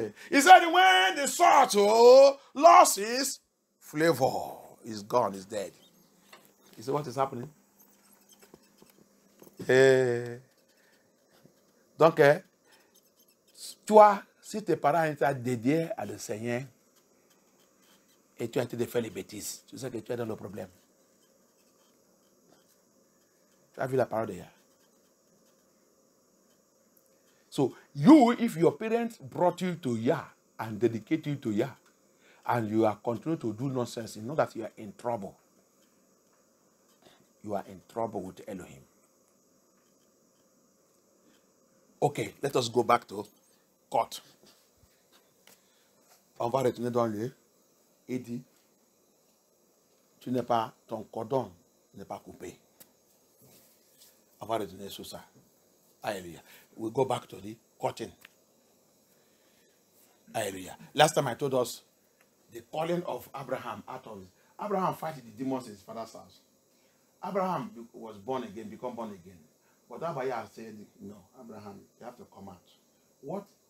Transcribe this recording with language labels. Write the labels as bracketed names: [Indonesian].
[English] He said when the salt lost its flavor, it's gone, it's dead. You see what is happening? [French] Donc, toi, si tes parents étaient dédiés à le Seigneur et tu as été de faire les bêtises, tu sais que tu es dans le problème. Tu as vu la parole de Yah. [English] So, you, if your parents brought you to Yah and dedicated you to Yah, and you are continuing to do nonsense, you know that you are in trouble. You are in trouble with Elohim. Okay, let us go back to court. [French] On va retourner dans le et dit, tu n'es pas, ton cordon n'est pas coupé. On va retourner sur ça. Hallelujah. [English] We go back to the cutting. Hallelujah. Last time I told us the calling of Abraham out of Abraham fighting the demons in his father's house. Abraham was born again, become born again. But Abaya said, no, Abraham, you have to come out. What?